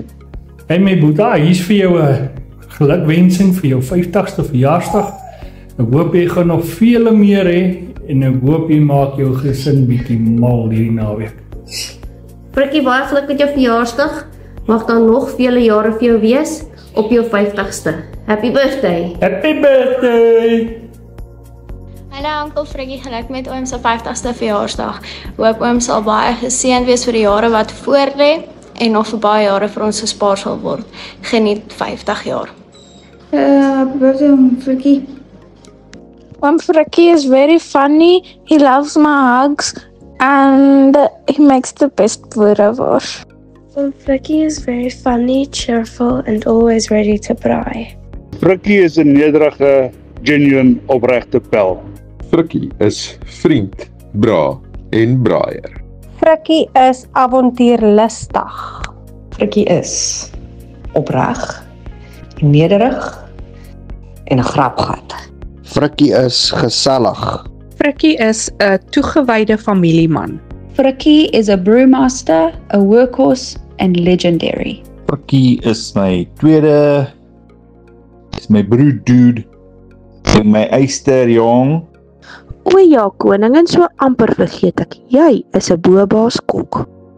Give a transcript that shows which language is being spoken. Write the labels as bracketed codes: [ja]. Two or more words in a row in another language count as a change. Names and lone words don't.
[af] Hey my Boeta, hier is vir jou 'n gelukwensing vir jou 50ste verjaarsdag. Ek hoop jy gaan nog vele meer hê en ek hoop jy maak jou gesin bietjie mal hierdie naweek. Frikkie, baie geluk met jou verjaarsdag. Mag daar nog vele jare vir jou wees op jou 50ste. [en] Happy birthday. Happy birthday. [af] Hallo Oom Frikkie, geluk met oom se 50ste verjaarsdag. Hoop oom sal baie geseënd wees vir die jare wat voorlê en nog vir baie jare vir ons gespaar sal word. Geniet 50 jaar. [en] Happy birthday Oom Frikkie. Oom Frikkie is very funny. He loves my hugs and he makes the best boerewors. Oom Frikkie is very funny, cheerful and always ready to braai. [af] Frikkie is 'n nederige, genuine, opregte pel. Frikkie is vriend, bra en braaier. Frikkie is avontuurlustig. Frikkie is opreg, nederig en 'n grapgat. Frikkie is gesellig. Frikkie is 'n toegewyde familieman. [en] Frikkie is a brewmaster, a workhorse and legendary. [af] Frikkie is my tweede, is my broerdude, en my eyster jong. O ja, koning, en so amper vergeet ek, jy is 'n boebaas kok.